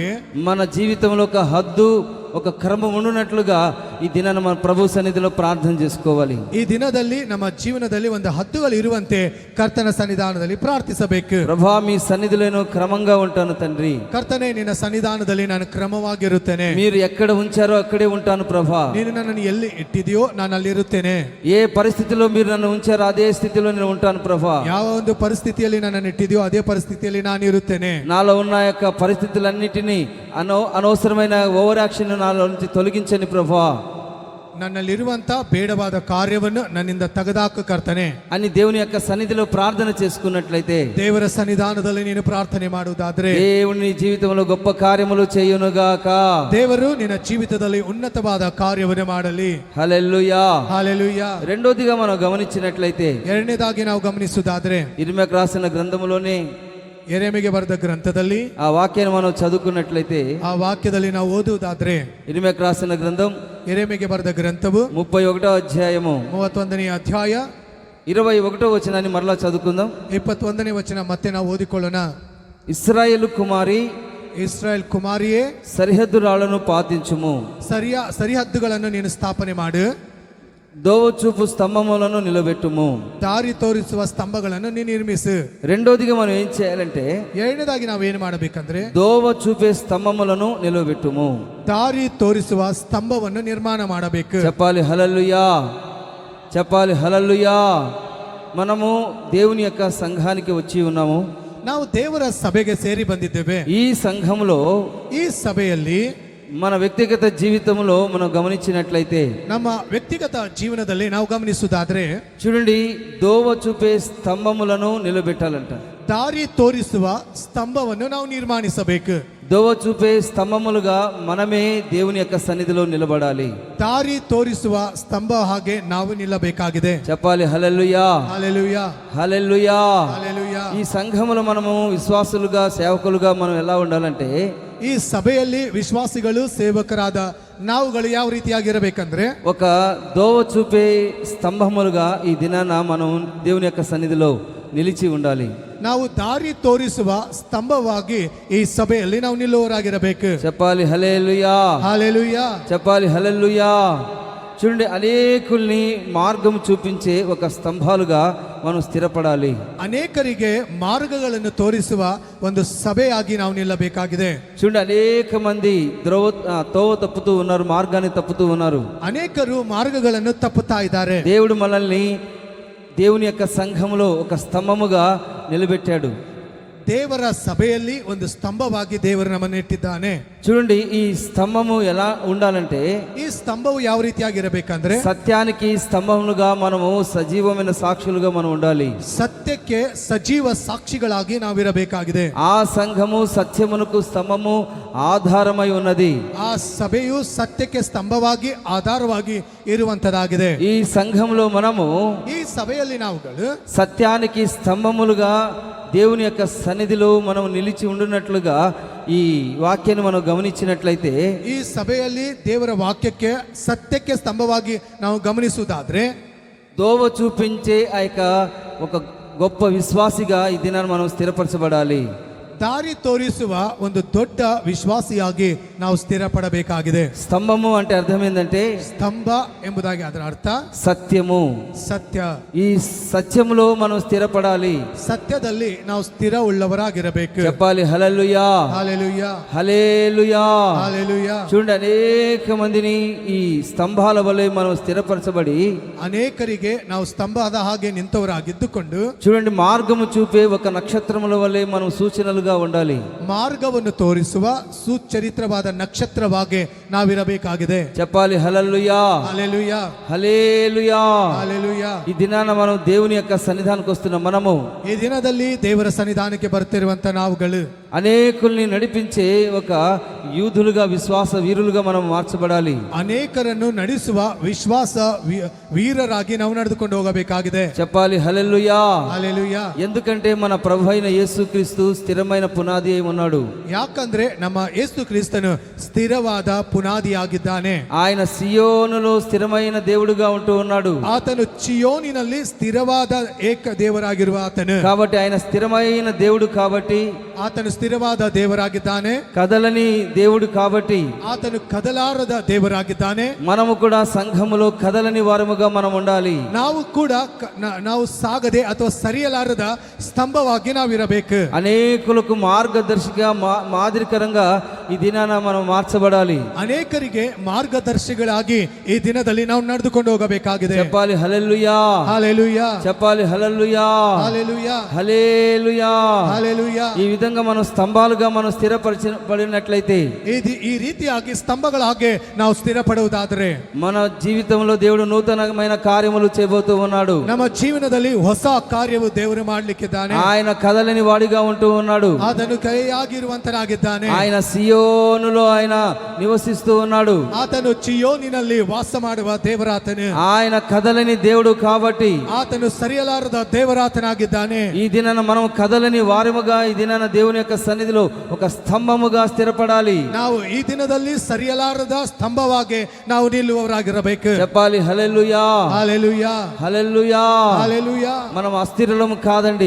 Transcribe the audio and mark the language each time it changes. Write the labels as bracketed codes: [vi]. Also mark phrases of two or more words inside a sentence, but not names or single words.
[te] మన జీవితంలో ఒక హద్దు ఒక క్రమం ఉండునట్లుగా ఈ దినాన మన ప్రభు సన్నిధిలో ప్రార్థన చేసుకోవాలి. [kn] ಈ ದಿನದಲ್ಲಿ ನಮ್ಮ ಜೀವನದಲ್ಲಿ ಒಂದು ಹದ್ದುಗಳು ಇರುವಂತೆ ಕರ್ತನ ಸನ್ನಿಧಾನದಲ್ಲಿ ಪ್ರಾರ್ಥಿಸಬೇಕು. [te] ప్రభా మీ సన్నిధిలో నేను క్రమంగా ఉంటాను తండ్రి. [kn] ಕರ್ತನೇ, ನಿನ್ನ ಸನ್ನಿಧಾನದಲ್ಲಿ ನಾನು ಕ್ರಮವಾಗಿರುತ್ತೇನೆ. [te] మీరు ఎక్కడ ఉంచారో అక్కడే ఉంటాను ప్రభా. [kn] ನೀನು ನನ್ನನ್ನು ಎಲ್ಲಿ ಇಟ್ಟಿದೆಯೋ ನಾನು ಅಲ್ಲಿ ಇರುತ್ತೇನೆ. [te] ఏ పరిస్థితిలో మీరు నన్ను ఉంచారో అదే స్థితిలో నేను ఉంటాను ప్రభా. [kn] ಯಾವ ಒಂದು ಪರಿಸ್ಥಿತಿಯಲ್ಲಿ ನನ್ನನ್ನು ಇಟ್ಟಿದೆಯೋ ಅದೇ ಪರಿಸ್ಥಿತಿಯಲ್ಲಿ ನಾನು ಇರುತ್ತೇನೆ. [te] నాలో ఉన్న యొక్క పరిస్థితులన్నిటినీ అనవసరమైన [en] over action [te] నాలో నుంచి తొలగించండి ప్రభా. [kn] ನನ್ನಲ್ಲಿರುವಂತ ಬೇಡವಾದ ಕಾರ್ಯವನ್ನು ನನ್ನಿಂದ ತೆಗೆದಾಕು ಕರ್ತನೆ [te] అని దేవుని యొక్క సన్నిధిలో ప్రార్థన చేసుకున్నట్లయితే, [kn] ದೇವರ ಸನ್ನಿಧಾನದಲ್ಲಿ ನೀನು ಪ್ರಾರ್ಥನೆ ಮಾಡುವುದಾದ್ರೆ [te] దేవుని జీవితంలో గొప్ప కార్యములు చేయునుగాక. [kn] ದೇವರು ನಿನ್ನ ಜೀವಿತದಲ್ಲಿ ಉನ್ನತವಾದ ಕಾರ್ಯವನ್ನು ಮಾಡಲಿ. [te] హల్లెలూయా. హల్లెలూయా. రెండోదిగా మనం గమనించినట్లయితే [kn] ಎರಡನೇದಾಗಿ ನಾವು ಗಮನಿಸುವುದಾದ್ರೆ [te] ఇర్మీయాకు రాసిన గ్రంథములోనే [kn] ಯೆರೆಮೀಯಗೆ ಬರೆದ ಗ್ರಂಥದಲ್ಲಿ [te] ఆ వాక్యాన్ని మనం చదువుకున్నట్లయితే, [kn] ಆ ವಾಕ್ಯದಲ್ಲಿ ನಾವು ಓದುವುದಾದ್ರೆ [te] ఇర్మీయాకు రాసిన గ్రంథం [kn] ಯೆರೆಮೀಯಗೆ ಬರೆದ ಗ್ರಂಥವು [te] 31వ అధ్యాయము [kn] 31ನೇ ಅಧ್ಯಾಯ [te] 21వ వచనాన్ని మరలా చదువుకుందాం. [kn] 21ನೇ ವಚನ ಮತ್ತೆ ನಾವು ಓದಿಕೊಳ್ಳೋಣ. [te] ఇశ్రాయేలు కుమారి [kn] ಇಸ್ರಾಯೇಲ್ ಕುಮಾರಿಯೇ, [te] సరిహద్దు రాళ్లను పాటించుము, [kn] ಸರಿಹದ್ದುಗಳನ್ನು ನೀನು ಸ್ಥಾಪನೆ ಮಾಡು, [te] దోవచూపు స్తంభములను నిలబెట్టుము. [kn] ದಾರಿ ತೋರಿಸುವ ಸ್ತಂಭಗಳನ್ನು ನೀನು ನಿರ್ಮಿಸು. [te] రెండోదిగా మనం ఏం చేయాలంటే [kn] ಎರಡನೇದಾಗಿ ನಾವು ಏನು ಮಾಡಬೇಕಂದ್ರೆ [te] దోవ చూపే స్తంభములను నిలబెట్టుము. [kn] ದಾರಿ ತೋರಿಸುವ ಸ್ತಂಭವನ್ನು ನಿರ್ಮಾಣ ಮಾಡಬೇಕು. [te] చెప్పాలి. హల్లెలూయా. చెప్పాలి హల్లెలూయా. మనము దేవుని యొక్క సంఘానికి వచ్చి ఉన్నాము. [kn] ನಾವು ದೇವರ ಸಭೆಗೆ ಸೇರಿ ಬಂದಿದ್ದೇವೆ. [te] ఈ సంఘంలో [kn] ಈ ಸಭೆಯಲ್ಲಿ [te] మన వ్యక్తిగత జీవితంలో మనం గమనించినట్లయితే [kn] ನಮ್ಮ ವ್ಯಕ್ತಿಗತ ಜೀವನದಲ್ಲಿ ನಾವು ಗಮನಿಸುವುದಾದ್ರೆ [te] చూడండి, దోవ చూపే స్తంభములను నిలబెట్టాలంట. [kn] ದಾರಿ ತೋರಿಸುವ ಸ್ತಂಭವನ್ನು ನಾವು ನಿರ್ಮಾಣಿಸಬೇಕು. [te] దోవ చూపే స్తంభములుగా మనమే దేవుని యొక్క సన్నిధిలో నిలబడాలి. [kn] ದಾರಿ ತೋರಿಸುವ ಸ್ತಂಭ ಹಾಗೆ ನಾವು ನಿಲ್ಲಬೇಕಾಗಿದೆ. [te] చెప్పాలి హల్లెలూయా, హల్లెలూయా, హల్లెలూయా. హల్లెలూయా. ఈ సంఘములో మనము విశ్వాసులుగా సేవకులుగా మనం ఎలా ఉండాలంటే, [kn] ಈ ಸಭೆಯಲ್ಲಿ ವಿಶ್ವಾಸಿಗಳು ಸೇವಕರಾದ ನಾವುಗಳು ಯಾವ ರೀತಿಯಾಗಿರಬೇಕಂದ್ರೆ [te] ఒక దోవ చూపే స్తంభములుగా ఈ దినాన మనం దేవుని యొక్క సన్నిధిలో నిలిచి ఉండాలి. [kn] ನಾವು ದಾರಿ ತೋರಿಸುವ ಸ್ತಂಭವಾಗಿ ಈ ಸಭೆಯಲ್ಲಿ ನಾವು ನಿಲ್ಲುವವರಾಗಿರಬೇಕು. [te] చెప్పాలి హల్లెలూయా, హల్లెలూయా. చెప్పాలి హల్లెలూయా. చూడండి, అనేకుల్ని మార్గం చూపించే ఒక స్తంభాలుగా మనం స్థిరపడాలి. [kn] ಅನೇಕರಿಗೆ ಮಾರ್ಗಗಳನ್ನು ತೋರಿಸುವ ಒಂದು ಸಭೆಯಾಗಿ ನಾವು ನಿಲ್ಲಬೇಕಾಗಿದೆ. [te] చూడండి, అనేక మంది తోవ తప్పుతూ ఉన్నారు, మార్గాన్ని తప్పుతూ ఉన్నారు. [kn] ಅನೇಕರು ಮಾರ್ಗಗಳನ್ನು ತಪ್ಪುತ್ತಾ ಇದ್ದಾರೆ. [te] దేవుడు మనల్ని దేవుని యొక్క సంఘములో ఒక స్తంభముగా నిలబెట్టాడు. [kn] ದೇವರ ಸಭೆಯಲ್ಲಿ ಒಂದು ಸ್ತಂಭವಾಗಿ ದೇವರು ನಮ್ಮನ್ನು ಇಟ್ಟಿದ್ದಾನೆ. [te] చూడండి, ఈ స్తంభము ఎలా ఉండాలంటే, [kn] ಈ ಸ್ತಂಭವು ಯಾವ ರೀತಿಯಾಗಿರಬೇಕಂದ್ರೆ [te] సత్యానికి స్తంభములుగా మనము సజీవమైన సాక్షులుగా మనం ఉండాలి. [kn] ಸತ್ಯಕ್ಕೆ ಸಜೀವ ಸಾಕ್ಷಿಗಳಾಗಿ ನಾವಿರಬೇಕಾಗಿದೆ. [te] ఆ సంఘము సత్యమునకు స్తంభము ఆధారమై ఉన్నది. [kn] ಆ ಸಭೆಯು ಸತ್ಯಕ್ಕೆ ಸ್ತಂಭವಾಗಿ ಆಧಾರವಾಗಿ ಇರುವಂತದಾಗಿದೆ. [te] ఈ సంఘంలో మనము [kn] ಈ ಸಭೆಯಲ್ಲಿ ನಾವುಗಳು [te] సత్యానికి స్తంభములుగా దేవుని యొక్క సన్నిధిలో మనం నిలిచి ఉండునట్లుగా ఈ వాక్యాన్ని మనం గమనించినట్లయితే, [kn] ಈ ಸಭೆಯಲ್ಲಿ ದೇವರ ವಾಕ್ಯಕ್ಕೆ ಸತ್ಯಕ್ಕೆ ಸ್ತಂಭವಾಗಿ ನಾವು ಗಮನಿಸುವುದಾದ್ರೆ [te] దోవ చూపించే ఆ యొక్క ఒక గొప్ప విశ్వాసిగా ఈ దినాన్ని మనం స్థిరపరచబడాలి. [kn] ದಾರಿ ತೋರಿಸುವ ಒಂದು ದೊಡ್ಡ ವಿಶ್ವಾಸಿಯಾಗಿ ನಾವು ಸ್ಥಿರಪಡಬೇಕಾಗಿದೆ. [te] స్తంభము అంటే అర్థం ఏంటంటే [kn] ಸ್ತಂಭ ಎಂಬುದಾಗಿ ಅದರ ಅರ್ಥ [te] సత్యము. [kn] ಸತ್ಯ. [te] ఈ సత్యములో మనం స్థిరపడాలి. [kn] ಸತ್ಯದಲ್ಲಿ ನಾವು ಸ್ಥಿರ ಉಳ್ಳವರಾಗಿರಬೇಕು. [te] చెప్పాలి హల్లెలూయా, హల్లెలూయా, హల్లెలూయా. హల్లెలూయా. చూడండి, అనేక మందిని ఈ స్తంభాల వలె మనం స్థిరపరచబడి, [kn] ಅನೇಕರಿಗೆ ನಾವು ಸ್ತಂಭದ ಹಾಗೆ ನಿಂತವರಾಗಿದ್ದುಕೊಂಡು [te] చూడండి, మార్గము చూపే ఒక నక్షత్రముల వలె మనం సూచనలుగా ఉండాలి. [kn] ಮಾರ್ಗವನ್ನು ತೋರಿಸುವ ಸುಚರಿತ್ರವಾದ ನಕ್ಷತ್ರವಾಗಿ ನಾವಿರಬೇಕಾಗಿದೆ. [te] చెప్పాలి హల్లెలూయా, హల్లెలూయా, హల్లెలూయా. హల్లెలూయా. ఈ దినాన మనం దేవుని యొక్క సన్నిధానికి వస్తున్న మనము [kn] ಈ ದಿನದಲ್ಲಿ ದೇವರ ಸನ್ನಿಧಾನಕ್ಕೆ ಬರ್ತಿರುವಂತ ನಾವುಗಳು [te] అనేకుల్ని నడిపించే ఒక యూదులుగా, విశ్వాస వీరులుగా మనం మార్చబడాలి. [kn] ಅನೇಕರನ್ನು ನಡೆಸುವ ವಿಶ್ವಾಸ ವೀರರಾಗಿ ನಾವು ನಡೆದುಕೊಂಡು ಹೋಗಬೇಕಾಗಿದೆ. [te] చెప్పాలి హల్లెలూయా. హల్లెలూయా. ఎందుకంటే మన ప్రభు అయిన యేసుక్రీస్తు స్థిరమైన పునాది అయి ఉన్నాడు. [kn] ಯಾಕಂದ್ರೆ ನಮ್ಮ ಯೇಸು ಕ್ರಿಸ್ತನು ಸ್ಥಿರವಾದ ಪುನಾದಿಯಾಗಿದ್ದಾನೆ. [te] ఆయన సియోనులో స్థిరమైన దేవుడుగా ఉంటూ ఉన్నాడు. [kn] ಆತನು ಚಿಯೋನಿನಲ್ಲಿ ಸ್ಥಿರವಾದ ಏಕ ದೇವರಾಗಿರುವ ಆತನು. [te] కాబట్టి ఆయన స్థిరమైన దేవుడు కాబట్టి, [kn] ಆತನು ಸ್ಥಿರವಾದ ದೇವರಾಗಿದ್ದಾನೆ. [te] కదలని దేవుడు కాబట్టి, [kn] ಆತನು ಕದಲಾರದ ದೇವರಾಗಿದ್ದಾನೆ. [te] మనము కూడా సంఘములో కదలని వారముగా మనం ఉండాలి. [kn] ನಾವು ಕೂಡ ನಾವು ಸಾಗದೆ ಅಥವಾ ಸರಿಯಲಾರದ ಸ್ತಂಭವಾಗಿ ನಾವಿರಬೇಕು. [te] అనేకులకు మార్గదర్శిగా మాదిరికరంగా ఈ దినాన మనం మార్చబడాలి. [kn] ಅನೇಕರಿಗೆ ಮಾರ್ಗದರ್ಶಿಗಳಾಗಿ ಈ ದಿನದಲ್ಲಿ ನಾವು ನಡೆದುಕೊಂಡು ಹೋಗಬೇಕಾಗಿದೆ. [te] చెప్పాలి హల్లెలూయా, హల్లెలూయా, చెప్పాలి హల్లెలూయా, హల్లెలూయా, హల్లెలూయా. హల్లెలూయా. ఈ విధంగా మనం స్తంభాలుగా మనం స్థిరపరచబడినట్లయితే, [kn] ಈ ರೀತಿಯಾಗಿ ಸ್ತಂಭಗಳ ಹಾಗೆ ನಾವು ಸ್ಥಿರಪಡುವುದಾದರೆ [te] మన జీవితంలో దేవుడు నూతనమైన కార్యములు చేయబోతూ ఉన్నాడు. [kn] ನಮ್ಮ ಜೀವನದಲ್ಲಿ ಹೊಸ ಕಾರ್ಯವು ದೇವರು ಮಾಡಲಿಕ್ಕಿದ್ದಾನೆ. [te] ఆయన కదలని వాడిగా ఉంటూ ఉన్నాడు. [kn] ಆತನು ಕೈಯಾಗಿರುವಂತನಾಗಿದ್ದಾನೆ. [te] ఆయన సియోనులో ఆయన నివసిస్తూ ఉన్నాడు. [kn] ಆತನು ಚಿಯೋನಿನಲ್ಲಿ ವಾಸ ಮಾಡುವ ದೇವರಾತನು. [te] ఆయన కదలని దేవుడు కాబట్టి, [kn] ಆತನು ಸರಿಯಲಾರದ ದೇವರಾತನಾಗಿದ್ದಾನೆ. [te] ఈ దినాన మనం కదలని వారముగా ఈ దినాన దేవుని యొక్క సన్నిధిలో ఒక స్తంభముగా స్థిరపడాలి. [kn] ನಾವು ಈ ದಿನದಲ್ಲಿ ಸರಿಯಲಾರದ ಸ್ತಂಭವಾಗಿ ನಾವು ನಿಲ್ಲುವವರಾಗಿರಬೇಕು. [te] చెప్పాలి హల్లెలూయా, హల్లెలూయా, హల్లెలూయా. హల్లెలూయా. మనం అస్థిరులము కాదండి,